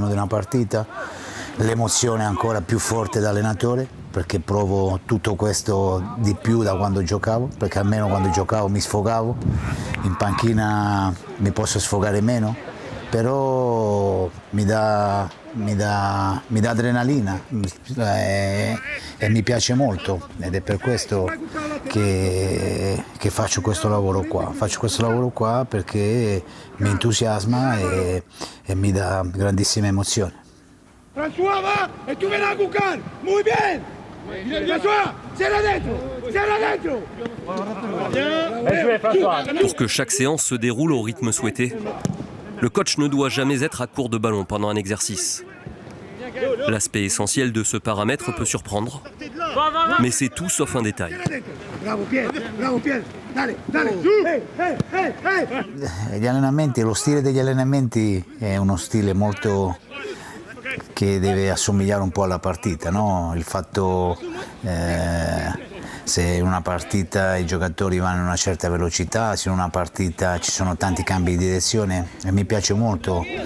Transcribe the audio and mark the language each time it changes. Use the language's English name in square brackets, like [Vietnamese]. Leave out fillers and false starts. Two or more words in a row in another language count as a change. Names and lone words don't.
[Italian] di una partita, l'emozione ancora più forte da allenatore perché provo tutto questo di più da quando giocavo, perché almeno quando giocavo mi sfogavo, in panchina mi posso sfogare meno, però mi dà adrenalina e mi piace molto ed è per questo che faccio questo lavoro qua. Faccio questo lavoro qua perché mi entusiasma e mi dà grandissima emozione. [Spanish] François va e tu verás a buscar. Muy bien. François, cierra dentro. [French] Pour que chaque séance se déroule au rythme souhaité, le coach ne doit jamais être à court de ballon pendant un exercice. L'aspect essentiel de ce paramètre peut surprendre, mais c'est tout sauf un détail. [Spanish] Bravo Pier. Dale. [Italian] Gli allenamenti, lo stile degli allenamenti è uno stile molto che deve assomigliare un po' alla partita, no? Il fatto se in una partita i giocatori vanno a una certa velocità, se in una partita ci sono tanti cambi di direzione e mi piace molto